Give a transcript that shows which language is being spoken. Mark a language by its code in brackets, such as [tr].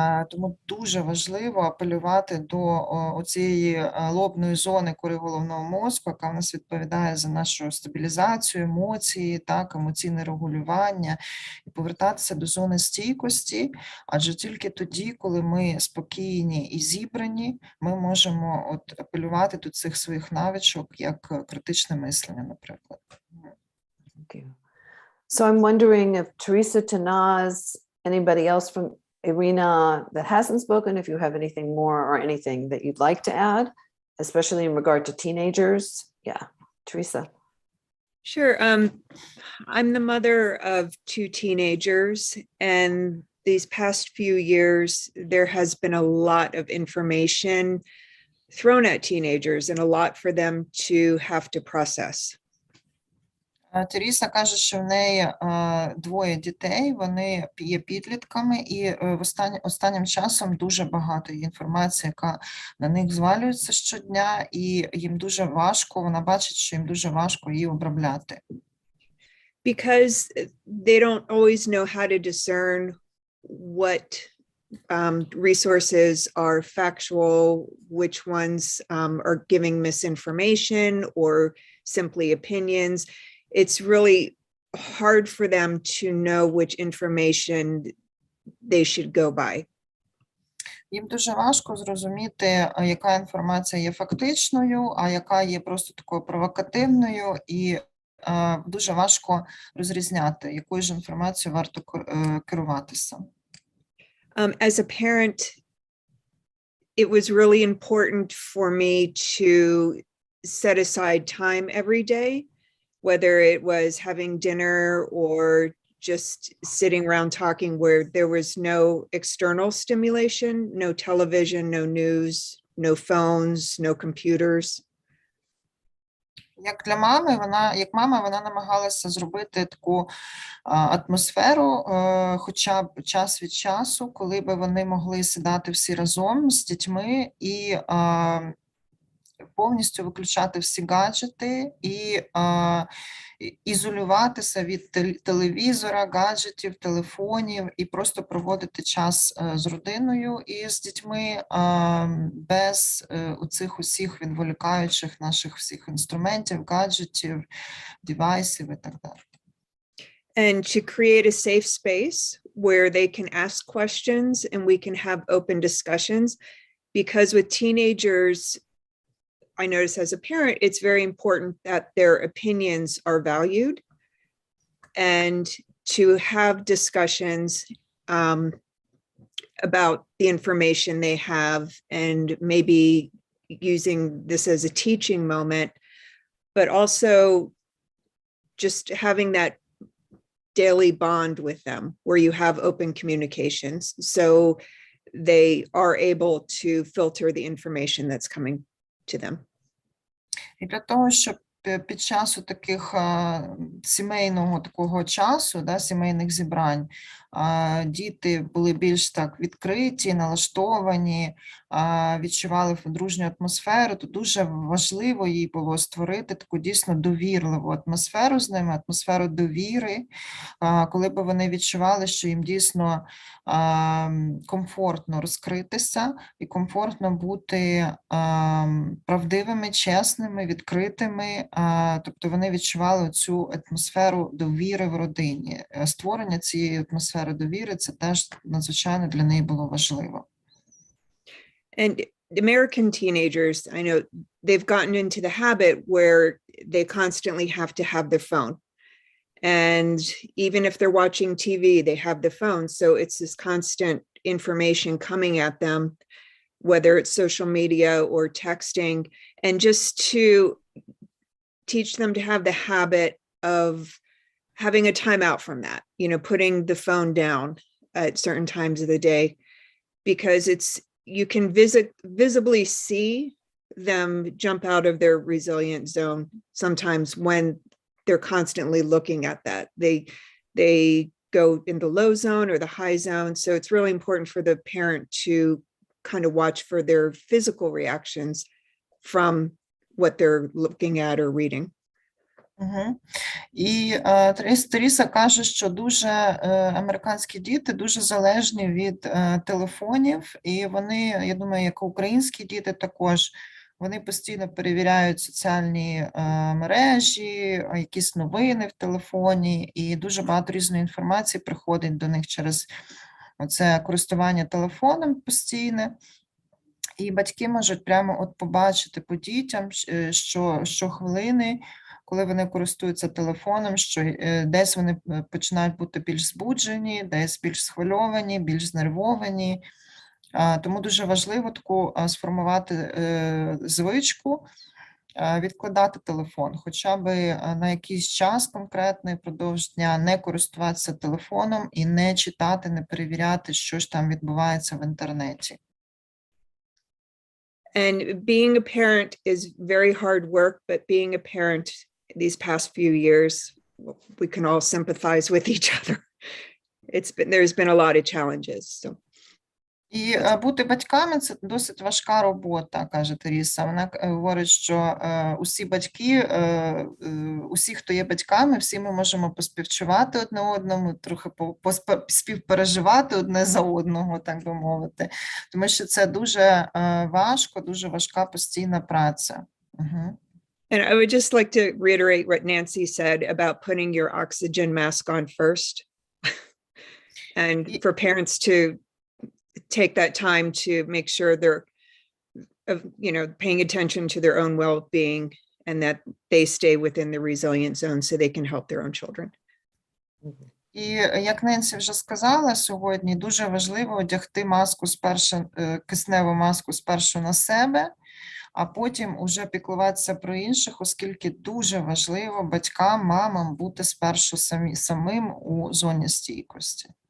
[uk] Тому дуже важливо апелювати до цієї лобної зони кори головного мозку, яка в нас відповідає за нашу стабілізацію, емоції, так, емоційне регулювання, і повертатися до зони стійкості, адже тільки тоді, коли ми спокійні і зібрані, ми можемо апелювати до цих своїх навичок, як критичне мислення, наприклад. [en] Thank you. So I'm wondering if Teresa, Tanaz, anybody else from Irina that hasn't spoken, if you have anything more or anything that you'd like to add, especially in regard to teenagers. Yeah, Teresa. Sure. I'm the mother of 2 teenagers, and these past few years, there has been a lot of information thrown at teenagers and a lot for them to have to process. [uk] Теріса каже, що в неї 2 дітей, вони є підлітками, і останнім часом дуже багато інформації, яка на них звалюється щодня, і їм дуже важко, вона бачить, що їм дуже важко її обробляти. [en] Because they don't always know how to discern what resources are factual, which ones are giving misinformation or simply opinions. It's really hard for them to know which information they should go by. [uk] Їм дуже важко зрозуміти, яка інформація є фактичною, а яка є просто такою провокативною, і дуже важко розрізняти, якою ж інформацією варто керуватися. [en] As a parent, it was really important for me to set aside time every day, whether it was having dinner or just sitting around talking, where there was no external stimulation, no television, no news, no phones, no computers. [uk] Як для мами, вона намагалася зробити таку атмосферу, хоча б час від часу, коли би вони могли сідати всі разом з дітьми і повністю виключати всі гаджети і ізолюватися від телевізора, гаджетів, телефонів і просто проводити час з родиною і з дітьми без оцих усіх відволікаючих наших всіх інструментів, гаджетів, девайсів і так далі. [en] And to create a safe space where they can ask questions and we can have open discussions, because with teenagers, I notice as a parent, it's very important that their opinions are valued, and to have discussions about the information they have, and maybe using this as a teaching moment, but also just having that daily bond with them where you have open communications, so they are able to filter the information that's coming to them. [uk] І для того, щоб під час таких сімейного такого часу, сімейних зібрань, діти були більш так відкриті, налаштовані, відчували дружню атмосферу, то дуже важливо їй було створити таку дійсно довірливу атмосферу з ними, атмосферу довіри, коли б вони відчували, що їм дійсно комфортно розкритися і комфортно бути правдивими, чесними, відкритими, тобто вони відчували цю атмосферу довіри в родині. Створення цієї атмосфери довіри – це теж надзвичайно для неї було важливо. [en] And American teenagers, I know they've gotten into the habit where they constantly have to have their phone. And even if they're watching TV, they have the phone. So it's this constant information coming at them, whether it's social media or texting, and just to teach them to have the habit of having a timeout from that, putting the phone down at certain times of the day, because you can visibly see them jump out of their resilient zone sometimes when they're constantly looking at that. They go in the low zone or the high zone. So it's really important for the parent to kind of watch for their physical reactions from what they're looking at or reading. Угу. [uk] І Теріса каже, що дуже американські діти дуже залежні від телефонів, і вони, я думаю, як українські діти також, вони постійно перевіряють соціальні мережі, якісь новини в телефоні, і дуже багато різної інформації приходить до них через це користування телефоном постійне. І батьки можуть прямо от побачити по дітям, що хвилини, коли вони користуються телефоном, що десь вони починають бути більш збуджені, десь більш схвильовані, більш знервовані. Тому дуже важливо таку сформувати звичку, відкладати телефон, хоча б на якийсь час конкретний впродовж дня не користуватися телефоном і не читати, не перевіряти, що ж там відбувається в інтернеті. [en] And being a parent is very hard work, but being a parent these past few years, we can all sympathize with each other. There's been a lot of challenges. So. [uk] І бути батьками – це досить важка робота, каже Теріса. Вона говорить, що усі батьки, усі, хто є батьками, всі ми можемо поспівчувати одне одному, трохи співпереживати одне за одного, так би мовити. Тому що це дуже важко, дуже важка постійна праця. Угу. [en] And I would just like to reiterate what Nancy said about putting your oxygen mask on first. And for parents to take that time to make sure they're, paying attention to their own well-being and that they stay within the resilient zone so they can help their own children. [uk] І як Ненсі вже сказала сьогодні, дуже важливо одягти маску кисневу маску спершу на себе, а потім уже піклуватися про інших, оскільки дуже важливо батькам, мамам бути спершу самим у зоні стійкості.